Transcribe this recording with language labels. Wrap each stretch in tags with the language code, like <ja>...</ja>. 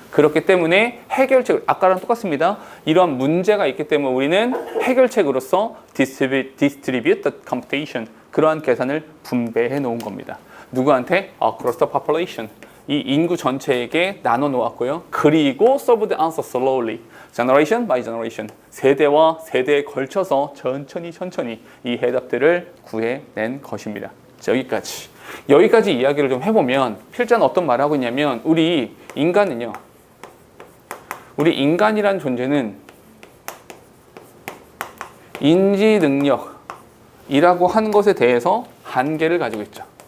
<ko>그렇기 때문에 해결책, 아까랑 똑같습니다. 이러한 문제가 있기 때문에 우리는 해결책으로서</ko> <en>distribute the computation,</en> <ko>그러한 계산을 분배해 놓은 겁니다. 누구한테?</ko> <en>Across the population.</en> <ko>이 인구 전체에게 나눠 놓았고요. 그리고</ko> <en>solve the answer slowly, generation by generation.</en> <ko>세대와 세대에 걸쳐서 천천히 이 해답들을 구해낸 것입니다. 여기까지 이야기를 좀 해보면 필자는 어떤 말을 하고 있냐면 우리 인간이란 존재는 인지 능력이라고 하는 것에 대해서 한계를 가지고 있죠.</ko>